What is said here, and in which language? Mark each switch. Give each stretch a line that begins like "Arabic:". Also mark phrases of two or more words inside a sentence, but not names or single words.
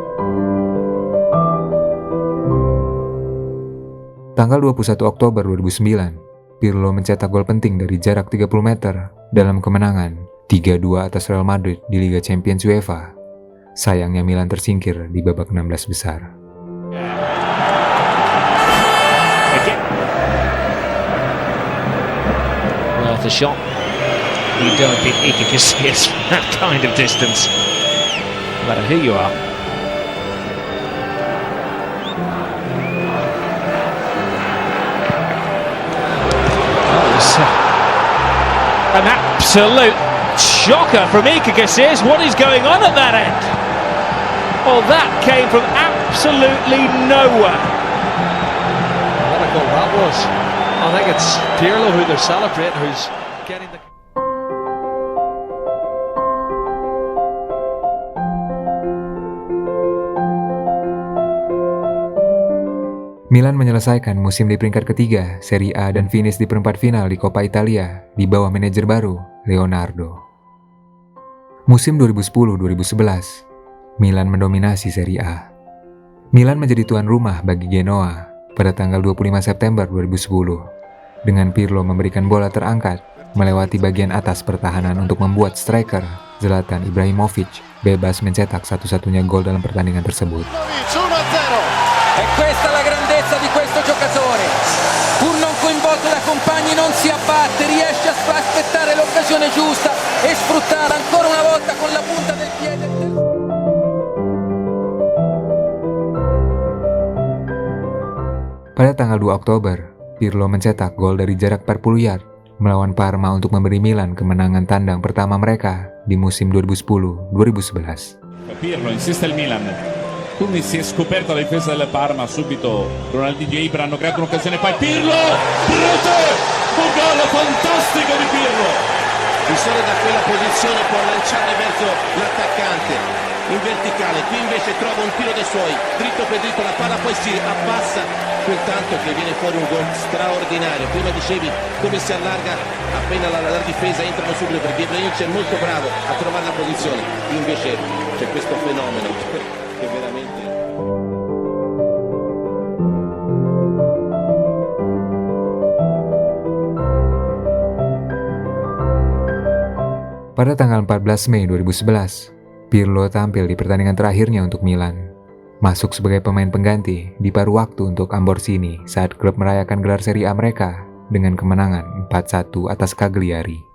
Indonesian: Tanggal 21 Oktober 2009, Pirlo mencetak gol penting dari jarak 30 meter dalam kemenangan 3-2 atas Real Madrid di Liga Champions UEFA. Sayangnya Milan tersingkir di babak 16 besar.
English: Worth a shot. You don't think he can see us from that kind of distance. No matter who you are. That was an absolute shocker from Iker Casillas. What is going on at that end? Well, that came from absolutely nowhere. What a goal that was. I think it's Pirlo who they're celebrating, who's getting the...
Indonesian: Milan menyelesaikan musim di peringkat ketiga Serie A dan finish di perempat final di Coppa Italia di bawah manajer baru, Leonardo. Musim 2010-2011, Milan mendominasi Serie A. Milan menjadi tuan rumah bagi Genoa pada tanggal 25 September 2010, dengan Pirlo memberikan bola terangkat melewati bagian atas pertahanan untuk membuat striker Zlatan Ibrahimovic bebas mencetak satu-satunya gol dalam pertandingan tersebut.
Italian: E questa è la grandezza di questo giocatore. Pur non coinvolto da compagni non si abbatte, riesce a aspettare l'occasione giusta e sfruttare ancora una volta con la punta del piede.
Indonesian: Pada tanggal 2 Oktober, Pirlo mencetak gol dari jarak 40 yard melawan Parma untuk memberi Milan kemenangan tandang pertama mereka di musim 2010-2011.
Italian: Pirlo insiste il Milan, quindi si è scoperta la difesa del Parma, subito Ronaldinho e Ibra hanno creato un'occasione, poi Pirlo, rete, un gol fantastico di Pirlo. Il sole da quella posizione può lanciare verso l'attaccante in verticale, qui invece trova un tiro dei suoi, dritto per dritto la palla poi si abbassa quel tanto che viene fuori un gol straordinario. Prima dicevi come si allarga appena la difesa, entrano subito perché Ibrahimovic è molto bravo a trovare la posizione, invece c'è questo fenomeno che veramente...
Indonesian: Pada tanggal 14 Mei 2011, Pirlo tampil di pertandingan terakhirnya untuk Milan, masuk sebagai pemain pengganti di paruh waktu untuk Amborsini saat klub merayakan gelar Serie A mereka dengan kemenangan 4-1 atas Cagliari.